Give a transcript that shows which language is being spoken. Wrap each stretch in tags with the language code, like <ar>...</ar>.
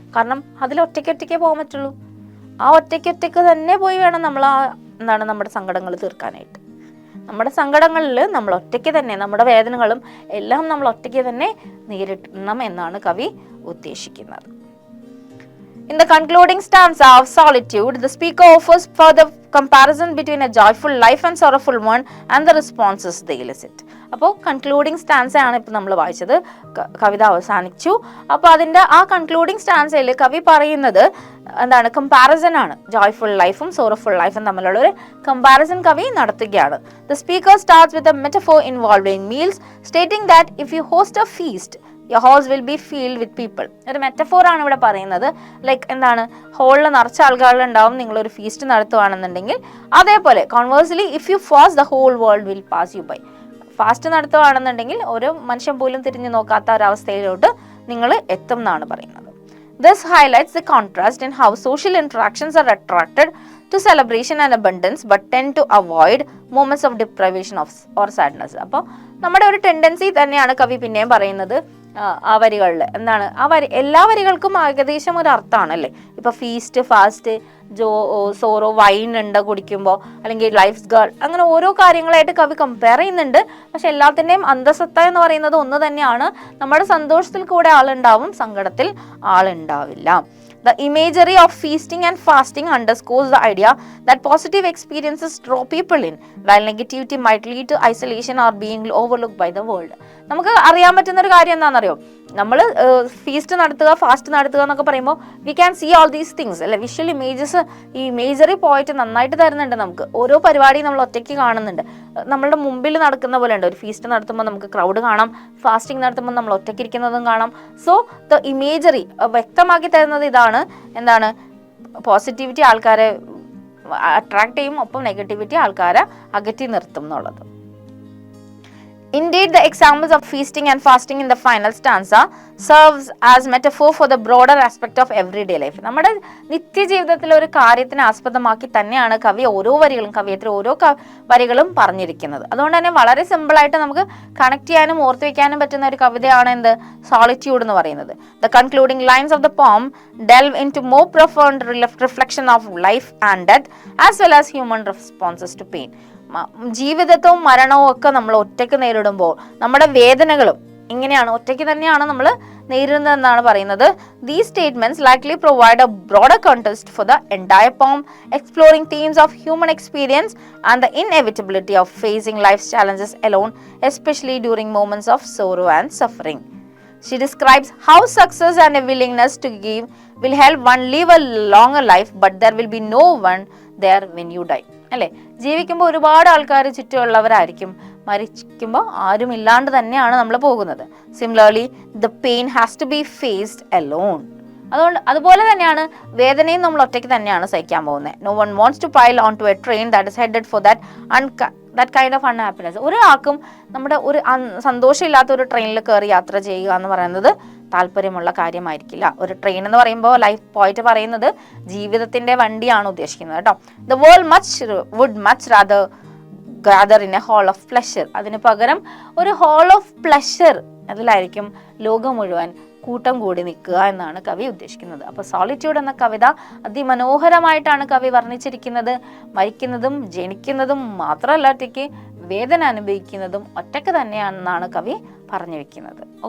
<ml>കാരണം അതിൽ ഒറ്റയ്ക്ക് പോകാൻ പറ്റുള്ളൂ. ആ ഒറ്റയ്ക്ക് തന്നെ പോയി വേണം നമ്മൾ നമ്മുടെ സങ്കടങ്ങൾ തീർക്കാനായിട്ട്. നമ്മുടെ സങ്കടങ്ങളിൽ നമ്മൾ ഒറ്റയ്ക്ക് തന്നെ, നമ്മുടെ വേദനകളും എല്ലാം നമ്മൾ ഒറ്റയ്ക്ക് തന്നെ നേരിടണം എന്നാണ് കവി ഉദ്ദേശിക്കുന്നത്.</ml> <en>In the concluding stanza of Solitude, the speaker offers further comparison between a joyful life and sorrowful one and the responses they elicit.</en> <ml>അപ്പോൾ കൺക്ലൂഡിങ് സ്റ്റാൻസ ആണ് ഇപ്പോൾ നമ്മൾ വായിച്ചത്, കവിത അവസാനിച്ചു. അപ്പോൾ അതിൻ്റെ ആ കൺക്ലൂഡിങ് സ്റ്റാൻസയിൽ കവി പറയുന്നത് എന്താണ്, കമ്പാരിസൺ ആണ്. ജോയ്ഫുൾ ലൈഫും സോറോഫുൾ ലൈഫും തമ്മിലുള്ള ഒരു കമ്പാരിസൺ കവി നടത്തുകയാണ്.</ml> <en>The speaker starts with a metaphor involved in meals, stating that if you host a feast your halls will be filled with people.</en> <ml>ഒരു മെറ്റഫോർ ആണ് ഇവിടെ പറയുന്നത്. ലൈക്ക് എന്താണ്, ഹോളിൽ നിറച്ച ആളുകളുണ്ടാവും നിങ്ങളൊരു ഫീസ്റ്റ് നടത്തുകയാണെന്നുണ്ടെങ്കിൽ.</ml> <en>അതേപോലെ conversely if you fast the whole world will pass you by.</en> <ml>Fast നടത്തുകയാണെന്നുണ്ടെങ്കിൽ ഒരു മനുഷ്യൻ പോലും തിരിഞ്ഞു നോക്കാത്ത ഒരവസ്ഥയിലോട്ട് നിങ്ങൾ എത്തും എന്നാണ് പറയുന്നത്.</ml> <en>This highlights the contrast in how social interactions are attracted to celebration and abundance but tend to avoid moments of deprivation or sadness.</en> <ml>അപ്പോൾ നമ്മുടെ ഒരു ടെൻഡൻസി തന്നെയാണ് കവി പിന്നെയും പറയുന്നത് ആ വരികളിൽ. എന്താണ്, എല്ലാ വരികൾക്കും ഏകദേശം ഒരു അർത്ഥമാണ് അല്ലേ. ഇപ്പൊ ഫീസ്റ്റ്, ഫാസ്റ്റ്, സോറോ, വൈൻ ഉണ്ട് കുടിക്കുമ്പോൾ, അല്ലെങ്കിൽ ലൈഫ് ഗേൾ, അങ്ങനെ ഓരോ കാര്യങ്ങളായിട്ട് കവി കമ്പയർ ചെയ്യുന്നുണ്ട്. പക്ഷെ എല്ലാത്തിൻ്റെയും അന്തസത്ത എന്ന് പറയുന്നത് ഒന്ന് തന്നെയാണ്. നമ്മുടെ സന്തോഷത്തിൽ കൂടെ ആളുണ്ടാവും, സങ്കടത്തിൽ ആളുണ്ടാവില്ല.</ml> <en>The imagery of feasting and fasting underscores the idea that positive experiences draw people in, while negativity might lead to isolation or being overlooked by the world.</en> <ml>നമുക്ക് അറിയാൻ പറ്റുന്ന ഒരു കാര്യം എന്താണെന്നറിയോ, നമ്മൾ ഫീസ്റ്റ് നടത്തുക, ഫാസ്റ്റ് നടത്തുക എന്നൊക്കെ പറയുമ്പോൾ</ml> <en>we can see all these things</en> <ml>അല്ലെ. വിഷ്വൽ ഇമേജസ് ഈ ഇമേജറി പോയിട്ട് നന്നായിട്ട് തരുന്നുണ്ട് നമുക്ക്. ഓരോ പരിപാടിയും നമ്മൾ ഒറ്റയ്ക്ക് കാണുന്നുണ്ട്. നമ്മളുടെ മുമ്പിൽ നടക്കുന്ന പോലെ ഉണ്ട്. ഒരു ഫീസ്റ്റ് നടത്തുമ്പോൾ നമുക്ക് ക്രൗഡ് കാണാം, ഫാസ്റ്റിംഗ് നടത്തുമ്പോൾ നമ്മൾ ഒറ്റയ്ക്ക് ഇരിക്കുന്നതും കാണാം. സോ ദ ഇമേജറി വ്യക്തമാക്കി തരുന്നത് ഇതാണ്, എന്താണ്, പോസിറ്റിവിറ്റി ആൾക്കാരെ അട്രാക്ട് ചെയ്യും, ഒപ്പം നെഗറ്റിവിറ്റി ആൾക്കാരെ അകറ്റി നിർത്തും എന്നുള്ളത്.</ml> <en>Indeed, the examples of feasting and fasting in the final stanza serves as metaphor for the broader aspect of everyday life.</en> <ml>നമ്മുടെ നിത്യജീവിതത്തിലെ ഒരു കാര്യത്തിനെ ആസ്പദമാക്കി തന്നെയാണ് കവി ഓരോ വരികളും, കവിയത്തിൽ ഓരോ വരികളും പറഞ്ഞിരിക്കുന്നത്. അതുകൊണ്ട് തന്നെ വളരെ സിമ്പിളായിട്ട് നമുക്ക് കണക്ട് ചെയ്യാനും ഓർത്തു വെക്കാനും പറ്റുന്ന ഒരു കവിതയാണ് എന്ത്, സോളിറ്റ്യൂഡ് എന്ന് പറയുന്നത്.</ml> <en>The concluding lines of the poem delve into more profound reflection of life and death as well as human responses to pain.</en> <ml>ജീവിതവും മരണവും ഒക്കെ നമ്മൾ ഒറ്റയ്ക്ക് നേരിടുമ്പോൾ നമ്മുടെ വേദനകളും ഇങ്ങനെയാണ്, ഒറ്റയ്ക്ക് തന്നെയാണ് നമ്മൾ നേരിടുന്നതെന്നാണ് പറയുന്നത്.</ml> <en>These statements likely provide a broader context for the entire poem, exploring themes of human experience and the inevitability of facing life's challenges alone, especially during moments of sorrow and suffering. She describes how success and a willingness to give will help one live a longer life, but there will be no one there when you die.</en> <ml>അല്ലേ, ജീവിക്കുമ്പോൾ ഒരുപാട് ആൾക്കാർ ചുറ്റുമുള്ളവരായിരിക്കും, മരിക്കുമ്പോൾ ആരും ഇല്ലാണ്ട് തന്നെയാണ് നമ്മൾ പോകുന്നത്.</ml> <en>Similarly the pain has to be faced alone.</en> <ml>അതുപോലെ തന്നെയാണ് വേദനയും നമ്മൾ ഒറ്റയ്ക്ക് തന്നെയാണ് സഹിക്കാൻ പോകുന്നത്.</ml> <en>No one wants to pile on to a train that is headed for that kind of unhappiness.</en> <ml>ഒരാൾക്കും നമ്മുടെ ഒരു സന്തോഷമില്ലാത്ത ഒരു ട്രെയിനിൽ കയറി യാത്ര ചെയ്യുക എന്ന് പറയുന്നത് താല്പര്യമുള്ള കാര്യമായിരിക്കില്ല. ഒരു ട്രെയിൻ എന്ന് പറയുമ്പോൾ ലൈഫ് പോയിട്ട് പറയുന്നത് ജീവിതത്തിന്റെ വണ്ടിയാണ് ഉദ്ദേശിക്കുന്നത് കേട്ടോ.</ml> <en>The world would much rather gather in a hall of pleasure.</en> <ml>അതിന് പകരം ഒരു ഹാൾ ഓഫ് പ്ലഷർ, അതിലായിരിക്കും ലോകം മുഴുവൻ കൂട്ടം കൂടി നിൽക്കുക എന്നാണ് കവി ഉദ്ദേശിക്കുന്നത്. അപ്പോൾ സോളിറ്റ്യൂഡ് എന്ന കവിത അതിമനോഹരമായിട്ടാണ് കവി വർണ്ണിച്ചിരിക്കുന്നത്. മരിക്കുന്നതും ജനിക്കുന്നതും മാത്രമല്ല, ഒറ്റയ്ക്ക് വേദന അനുഭവിക്കുന്നതും ഒറ്റയ്ക്ക് തന്നെയാണെന്നാണ് കവി പറഞ്ഞു വെക്കുന്നത്.</ml>